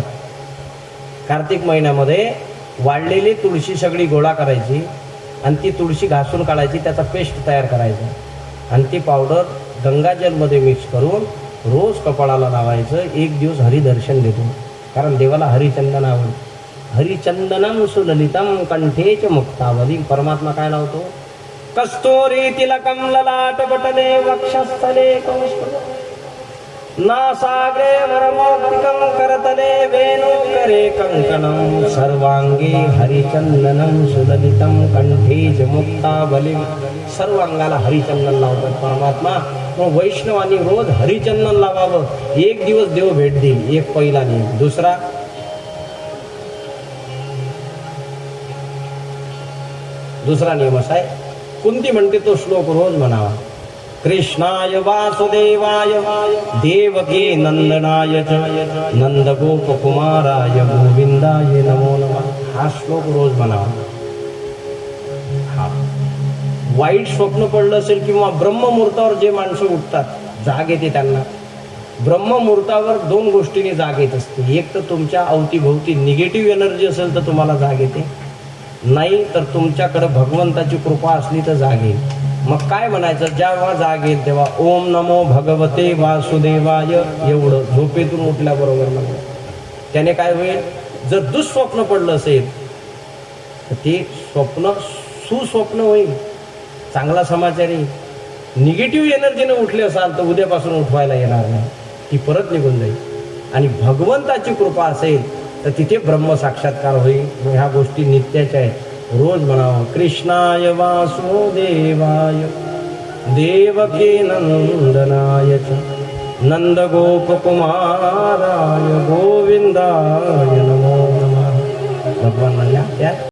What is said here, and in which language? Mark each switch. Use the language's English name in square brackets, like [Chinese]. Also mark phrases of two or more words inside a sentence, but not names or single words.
[Marathi] कार्तिक महिन्यामध्ये वाळलेली तुळशी सगळी गोळा करायची आणि ती तुळशी घासून काढायची, त्याचा पेस्ट तयार करायचा आणि ती पावडर गंगाजलमध्ये मिक्स करून रोज कपाळाला लावायचं. एक दिवस हरिदर्शन देतो, कारण देवाला हरिचंदन आवडतं. [Sanskrit] हरिचंदनम सुललितम कंठेच मुक्तावली. [Marathi] परमात्मा काय लावतो? [Sanskrit] कस्तुरी तिलकम ललाटपटले वक्षस्थले कौस्तुभम् नासाग्रे वरमौक्तिकं करतले वेणुकरे कंकणं सर्वांगी हरिचंदनम सुललितम कंठेच मुक्तावली. [Marathi] सर्व अंगाला हरिचंदन लावतात परमात्मा. मग वैष्णवांनी रोज हरिचंदन लावावं. एक दिवस देव भेट देईल. एक पहिला नियम. दुसरा नियम असा आहे, कुंती म्हणते तो श्लोक रोज म्हणावा. [Sanskrit] कृष्णाय वासुदेवाय देवकी नंदनाय च नंदगोपकुमाराय गोविंदाय नमो नमः. [Marathi] हा श्लोक रोज म्हणावा. वाईट स्वप्न पडलं असेल किंवा ब्रह्ममुहूर्तावर जे माणसं उठतात, जाग येते त्यांना. ब्रह्ममुहूर्तावर दोन गोष्टींनी जाग येत असते. एक तर तुमच्या अवतीभोवती [English] negative energy [Marathi] असेल तर तुम्हाला जाग येते, नाही तर तुमच्याकडे भगवंताची कृपा असली तर जाग येईल. मग काय म्हणायचं? जेव्हा जाग येईल तेव्हा [Sanskrit] ओम नमो भगवते वासुदेवाय [Marathi] एवढं झोपेतून उठल्याबरोबर म्हणलं. त्याने काय होईल? जर दुःस्वप्न पडलं असेल तर ते स्वप्न सुस्वप्न होईल. चांगला समाचार आहे. [English] negative energyने [Marathi] उठले असाल तर उद्यापासून उठवायला येणार नाही, ती परत निघून जाईल. आणि भगवंताची कृपा असेल तर तिथे ब्रह्म साक्षात्कार होईल. ह्या गोष्टी नित्याच्या आहेत. रोज म्हणावं. [Sanskrit] कृष्णाय वासुदेवाय देवकी नंदनाय च नंदगोपकुमाराय गोविंदाय नमो नमः. [Marathi] भगवान म्हणल्या त्या